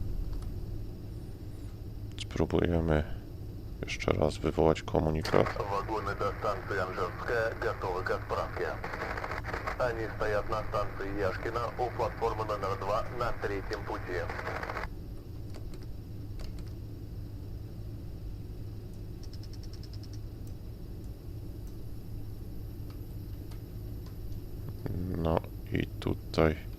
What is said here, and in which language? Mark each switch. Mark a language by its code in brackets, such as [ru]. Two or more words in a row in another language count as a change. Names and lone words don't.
[pl] Spróbujemy jeszcze raz wywołać komunikat. [ru] Вагоны до станции Анжерская готовы к отправке. Они стоят на станции Яшкина у платформы номер 2 на третьем пути. [pl] No i tutaj.